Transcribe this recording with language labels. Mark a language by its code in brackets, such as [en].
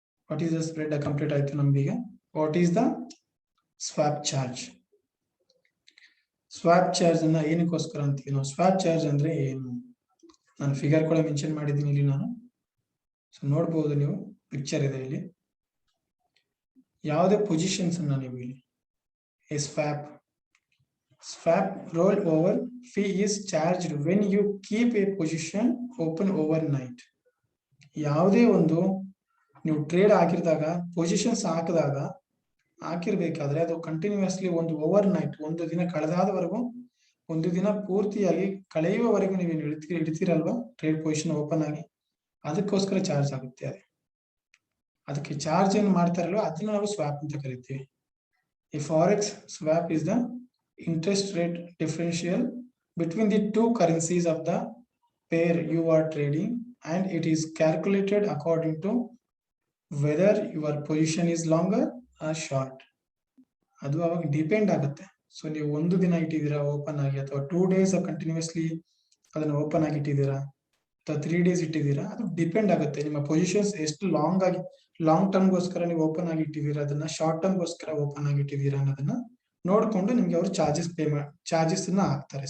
[en] what is the spread complete [kn] ಆಯ್ತು ನಮ್ದೀಗ. [en] What is the swap charge? [kn] Swap charge ಅನ್ನ ಏನಕ್ಕೋಸ್ಕರ ಅಂತೀವಿ ನಾವು? ಸ್ವಾಪ್ ಚಾರ್ಜ್ ಅಂದ್ರೆ ಏನು? ನಾನು ಫಿಗರ್ ಕೂಡ ಮೆನ್ಷನ್ ಮಾಡಿದ್ದೀನಿ ಇಲ್ಲಿ ನಾನು. ಸೊ ನೋಡ್ಬೋದು ನೀವು, ಪಿಕ್ಚರ್ ಇದೆ ಇಲ್ಲಿ. ಯಾವುದೇ ಪೊಸಿಷನ್ಸ್ ಅನ್ನ ನೀವು ಇಲ್ಲಿ [en] swap roll over fee is charged when you keep a position open overnight. [kn] ಯಾವುದೇ ಒಂದು ನೀವು ಟ್ರೇಡ್ ಹಾಕಿದಾಗ, ಪೊಸಿಷನ್ಸ್ ಹಾಕಿರ್ಬೇಕಾದ್ರೆ ಅದು ಕಂಟಿನ್ಯೂಸ್ಲಿ ಒಂದು ಓವರ್ ನೈಟ್, ಒಂದು ದಿನ ಕಳೆದಾದವರೆಗೂ, ಒಂದು ದಿನ ಪೂರ್ತಿಯಾಗಿ ಕಳೆಯುವವರೆಗೂ ನೀವು ಇಡ್ತೀರಲ್ವಾ ಟ್ರೇಡ್ ಪೊಸಿಷನ್ ಓಪನ್ ಆಗಿ, ಅದಕ್ಕೋಸ್ಕರ ಚಾರ್ಜ್ ಆಗುತ್ತೆ. ಅದಕ್ಕೆ ಚಾರ್ಜ್ ಏನು ಮಾಡ್ತಾರಲ್ವ ಅದನ್ನ ನಾವು ಸ್ವಾಪ್ ಅಂತ ಕರಿತೀವಿ. [en] ಈ forex swap is the interest rate differential between the two currencies of the pair you are trading, and it is calculated according to whether your position is longer or short. [kn] ಅದು ಅವಾಗ depend ಆಗುತ್ತೆ. So ನೀವು ಒಂದು ದಿನ ಇಟ್ಟಿದ್ದೀರಾ open ಆಗಿ, ಅಥವಾ 2 days continuously ಅದನ್ನ open ಆಗಿ ಇಟ್ಟಿದ್ದೀರಾ, ಅಥವಾ 3 days ಇಟ್ಟಿದ್ದೀರಾ, ಅದು ಡಿಪೆಂಡ್ ಆಗುತ್ತೆ. ನಿಮ್ಮ ಪೊಸಿಷನ್ಸ್ ಎಷ್ಟು ಲಾಂಗ್ ಟರ್ಮ್ ಗೋಸ್ಕರ ನೀವು ಓಪನ್ ಆಗಿ ಇಟ್ಟಿದ್ದೀರಾ, ಅದನ್ನ ಶಾರ್ಟ್ ಟರ್ಮ್ ಗೋಸ್ಕರ ಓಪನ್ ಆಗಿ ಇಟ್ಟಿದ್ದೀರಾ ಅನ್ನೋದನ್ನ ನೋಡ್ಕೊಂಡು ನಿಮ್ಗೆ ಅವರು ಚಾರ್ಜಸ್ ಅನ್ನ ಹಾಕ್ತಾರೆ.